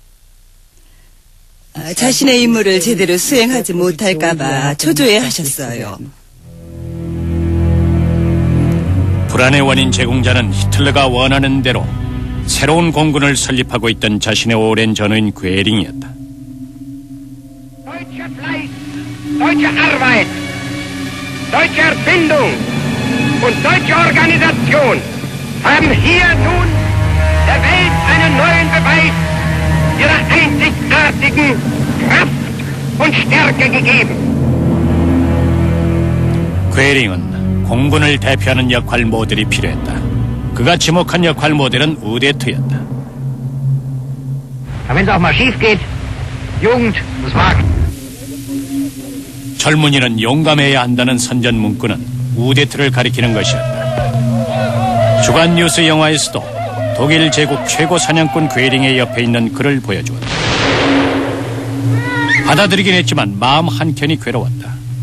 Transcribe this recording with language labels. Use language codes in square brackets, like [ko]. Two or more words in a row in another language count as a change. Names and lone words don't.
[ko] 자신의 임무를 제대로 수행하지 못할까봐 초조해하셨어요. 불안의 원인 제공자는 히틀러가 원하는 대로 새로운 공군을 설립하고 있던 자신의 오랜 전우인 괴링이었다. [de] Deutscher Fleiß, deutsche Arbeit, deutsche Erfindung und deutsche Organisation haben hier nun der Welt einen neuen Beweis ihrer einzigartigen Kraft und Stärke gegeben. [ko] 괴링은 공군을 대표하는 역할 모델이 필요했다. 그가 지목한 역할 모델은 우데트였다. [de] Wenn es auch mal schief geht, Jugend muss wagen. [ko] 젊은이는 용감해야 한다는 선전 문구는 우데트를 가리키는 것이었다. 주간 뉴스 영화에서도 독일 제국 최고 사냥꾼 괴링의 옆에 있는 그를 보여주었다. 받아들이긴 했지만 마음 한켠이 괴로웠다.